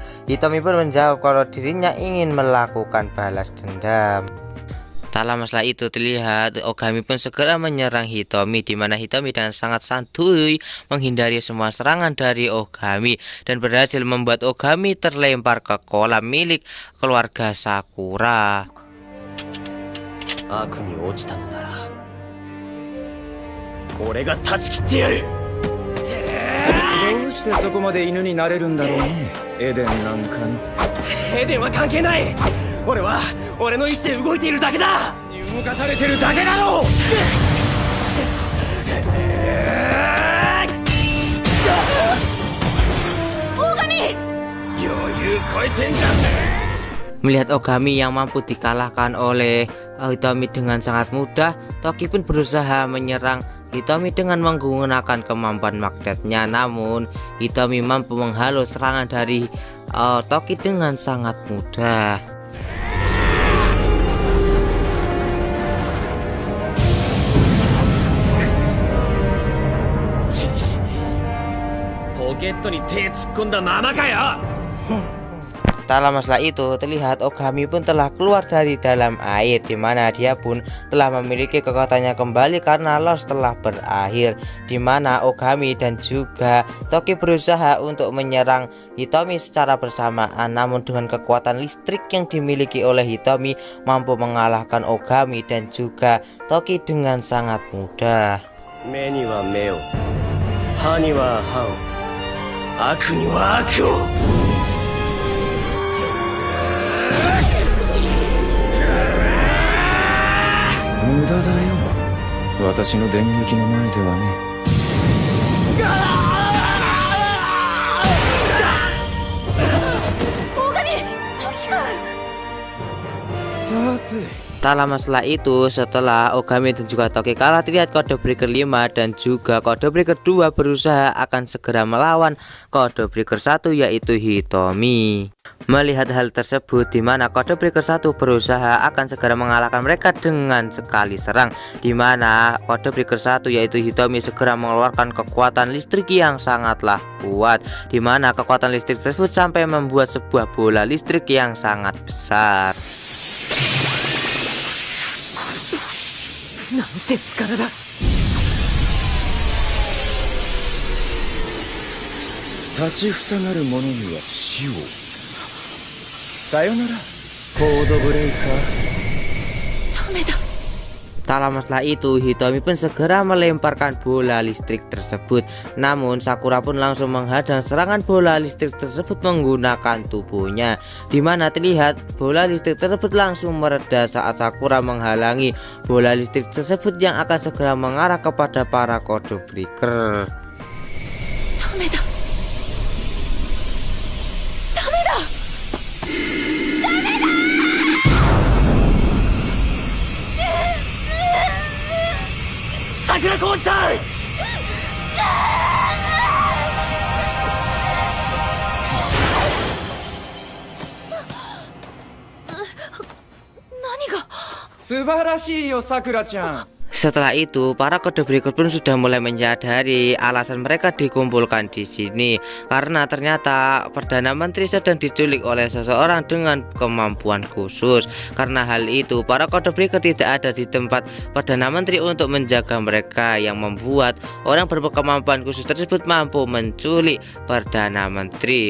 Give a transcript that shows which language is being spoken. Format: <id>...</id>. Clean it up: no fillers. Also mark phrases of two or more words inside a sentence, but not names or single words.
<id>Hitomi pun menjawab kalau dirinya ingin melakukan balas dendam. Tak lama setelah itu terlihat Ogami pun segera menyerang Hitomi, di mana Hitomi dengan sangat santuy menghindari semua serangan dari Ogami dan berhasil membuat Ogami terlempar ke kolam milik keluarga Sakura.</id> <ja>悪に落ちたのなら俺が断ち切ってやる。どうしてそこまで犬になれるんだろうね、エデンなんかの。エデンは関係ない。俺は俺の意志で動いているだけだ。動かされてるだけだろう。大神。余裕超えてんじゃん。</ja> <id>Melihat Ogami yang mampu dikalahkan oleh Hitomi dengan sangat mudah, Toki pun berusaha menyerang Hitomi dengan menggunakan kemampuan magnetnya. Namun Hitomi mampu menghalau serangan dari Toki dengan sangat mudah.</id> <ja>ポケットに手突っ込んだままかよ。</ja> <id>Tak lama setelah itu, terlihat Ogami pun telah keluar dari dalam air, di mana dia pun telah memiliki kekuatannya kembali karena loss telah berakhir, di mana Ogami dan juga Toki berusaha untuk menyerang Hitomi secara bersamaan. Namun dengan kekuatan listrik yang dimiliki oleh Hitomi mampu mengalahkan Ogami dan juga Toki dengan sangat mudah.</id> <ja>目には目を、歯には歯を、悪には悪を。無駄だよ、私の電撃の前ではね。大神、時君。さて</ja> <id>Tak lama setelah itu, setelah Ogami dan juga Toki kalah, terlihat Code Breaker 5 dan juga Code Breaker 2 berusaha akan segera melawan Code Breaker 1 yaitu Hitomi. Melihat hal tersebut, di mana Code Breaker 1 berusaha akan segera mengalahkan mereka dengan sekali serang, di mana Code Breaker 1 yaitu Hitomi segera mengeluarkan kekuatan listrik yang sangatlah kuat, di mana kekuatan listrik tersebut sampai membuat sebuah bola listrik yang sangat besar.</id> <ja>なんて力だ。立ちふさがる者には死を。さよならコードブレイカー。ダメだ。</ja> <id>Tak lama setelah itu, Hitomi pun segera melemparkan bola listrik tersebut. Namun Sakura pun langsung menghadang serangan bola listrik tersebut menggunakan tubuhnya, di mana terlihat bola listrik tersebut langsung mereda saat Sakura menghalangi bola listrik tersebut yang akan segera mengarah kepada para Code Breaker.</id> <ja>ダメだ。ダメだ。桜小路さん。何が。素晴らしいよ、さくらちゃん。</ja> <id>Setelah itu, para Code Breaker pun sudah mulai menyadari alasan mereka dikumpulkan di sini, karena ternyata Perdana Menteri sedang diculik oleh seseorang dengan kemampuan khusus. Karena hal itu, para Code Breaker tidak ada di tempat Perdana Menteri untuk menjaga mereka, yang membuat orang berkemampuan khusus tersebut mampu menculik Perdana Menteri.</id>